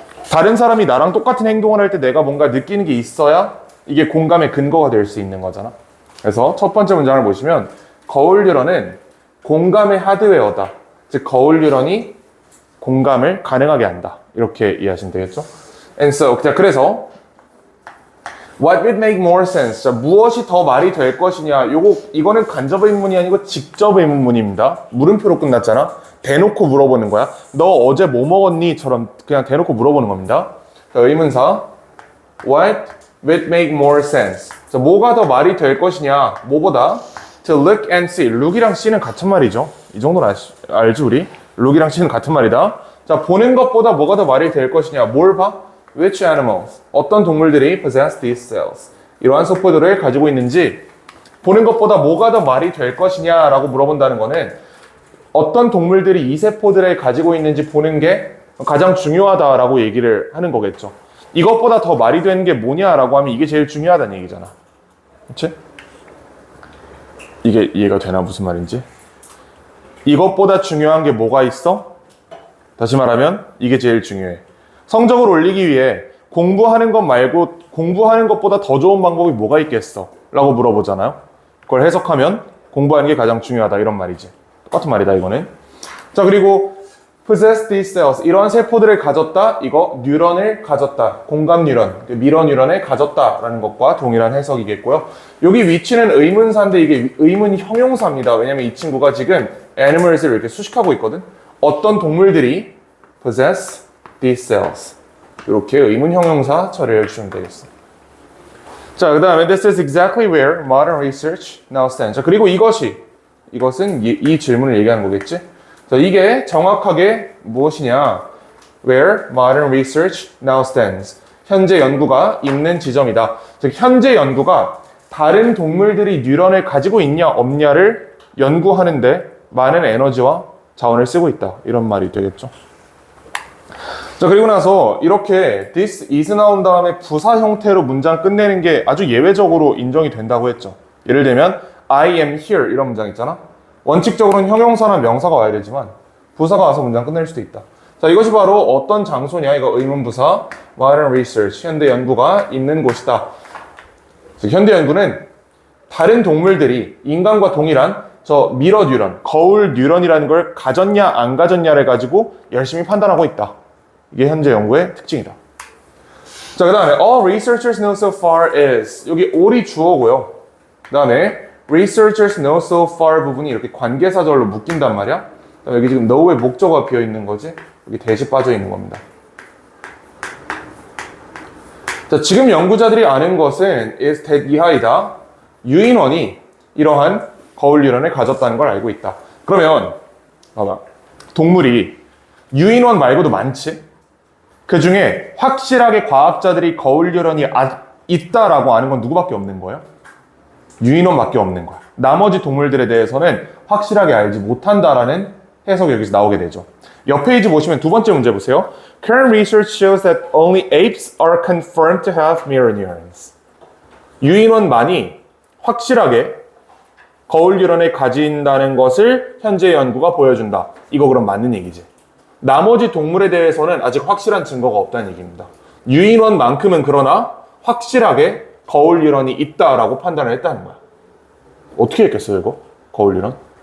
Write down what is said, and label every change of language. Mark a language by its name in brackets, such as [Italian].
[Korean] 다른 사람이 나랑 똑같은 행동을 할 때 내가 뭔가 느끼는 게 있어야 이게 공감의 근거가 될 수 있는 거잖아. 그래서 첫 번째 문장을 보시면 거울뉴런은 공감의 하드웨어다. 즉 거울뉴런이 공감을 가능하게 한다. 이렇게 이해하시면 되겠죠? [English] And so, [Korean] 그래서 [English] What would make more sense? [Korean] 자, 무엇이 더 말이 될 것이냐? 이거는 간접 의문이 아니고 직접 의문문입니다. 물음표로 끝났잖아. 대놓고 물어보는 거야. 너 어제 뭐 먹었니? 처럼 그냥 대놓고 물어보는 겁니다. 자, 의문사 [English] What would make more sense? [Korean] 자, 뭐가 더 말이 될 것이냐? 뭐보다? [English] To look and see. [Korean] look이랑 see는 같은 말이죠. 이 정도는 알지 우리? look이랑 see는 같은 말이다. 자, 보는 것보다 뭐가 더 말이 될 것이냐? 뭘 봐? [English] Which animals? [Korean] 어떤 동물들이 [English] possess these cells? [Korean] 이러한 세포들을 가지고 있는지 보는 것보다 뭐가 더 말이 될 것이냐라고 물어본다는 거는 어떤 동물들이 이 세포들을 가지고 있는지 보는 게 가장 중요하다라고 얘기를 하는 거겠죠. 이것보다 더 말이 되는 게 뭐냐라고 하면 이게 제일 중요하다는 얘기잖아. 그치? 이게 이해가 되나? 무슨 말인지? 이것보다 중요한 게 뭐가 있어? 다시 말하면 이게 제일 중요해. 성적을 올리기 위해 공부하는 것 말고 공부하는 것보다 더 좋은 방법이 뭐가 있겠어? 라고 물어보잖아요. 그걸 해석하면 공부하는 게 가장 중요하다 이런 말이지. 똑같은 말이다 이거는. 자, 그리고 [English] possess these cells, [Korean] 이런 세포들을 가졌다. 이거 뉴런을 가졌다. 공감 뉴런, 미러 뉴런을 가졌다라는 것과 동일한 해석이겠고요. 여기 위치는 의문사인데 이게 의문 형용사입니다. 왜냐면 이 친구가 지금 animals를 이렇게 수식하고 있거든. 어떤 동물들이 [English] possess these cells. [Korean] 이렇게 의문 형용사 처리를 해주시면 되겠어. 자, 그 다음에 [English] this is exactly where modern research now stands. [Korean] 자, 그리고 이것은 이 질문을 얘기하는 거겠지? 자, 이게 정확하게 무엇이냐? [English] Where modern research now stands. [Korean] 현재 연구가 있는 지점이다. 즉, 현재 연구가 다른 동물들이 뉴런을 가지고 있냐 없냐를 연구하는데 많은 에너지와 자원을 쓰고 있다. 이런 말이 되겠죠. 자, 그리고 나서 이렇게 [English] this is [Korean] 나온 다음에 부사 형태로 문장 끝내는 게 아주 예외적으로 인정이 된다고 했죠. 예를 들면 [English] I am here [Korean] 이런 문장 있잖아. 원칙적으로는 형용사나 명사가 와야 되지만 부사가 와서 문장 끝낼 수도 있다. 자, 이것이 바로 어떤 장소냐? 이거 의문부사 [English] modern research, [Korean] 현대 연구가 있는 곳이다. 즉, 현대 연구는 다른 동물들이 인간과 동일한 저 미러 뉴런, 거울 뉴런이라는 걸 가졌냐 안 가졌냐를 가지고 열심히 판단하고 있다. 이게 현재 연구의 특징이다. 자, 그 다음에 [English] all researchers know so far is, [Korean] 여기 all이 주어고요. 그 다음에 [English] researchers know so far [Korean] 부분이 이렇게 관계사절로 묶인단 말이야. 여기 지금 know의 목적어가 비어있는 거지. 여기 대시 빠져 있는 겁니다. 자, 지금 연구자들이 아는 것은 [English] is that [Korean] 이하이다. 유인원이 이러한 거울 유런을 가졌다는 걸 알고 있다. 그러면 봐봐. 동물이 유인원 말고도 많지? 그 중에 확실하게 과학자들이 거울 유런이 있다라고 아는 건 누구밖에 없는 거예요? 유인원밖에 없는 거야. 나머지 동물들에 대해서는 확실하게 알지 못한다라는 해석이 여기서 나오게 되죠. 옆 페이지 보시면 두 번째 문제 보세요. [English] Current research shows that only apes are confirmed to have mirror neurons. [Korean] 유인원만이 확실하게 거울 유런을 가진다는 것을 현재 연구가 보여준다. 이거 그럼 맞는 얘기지. 나머지 동물에 대해서는 아직 확실한 증거가 없다는 얘기입니다. 유인원만큼은 그러나 확실하게 거울 유런이 있다라고 판단을 했다는 거야. 어떻게 했겠어요, 이거? 거울 유런?